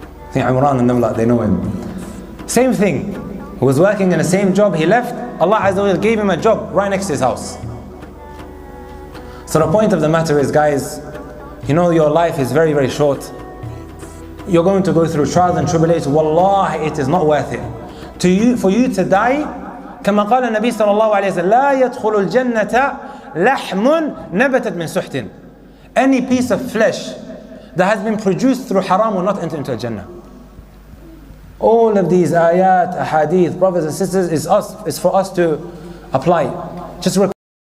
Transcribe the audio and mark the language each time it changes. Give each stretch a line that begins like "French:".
English: I think Imran and them, they know him. Same thing. He was working in the same job, he left. Allah Azza wa Jal gave him a job right next to his house. So the point of the matter is, guys, you know your life is very, very short. You're going to go through trials and tribulations. Wallahi, it is not worth it. For you to die,
Arabic: كما قال النبي صلى الله عليه وسلم لا يدخل الجنة لحم نبتت من سحت.
English: Any piece of flesh that has been produced through haram will not enter into Jannah. All of these ayat, ahadith, brothers and sisters, is for us to apply. Just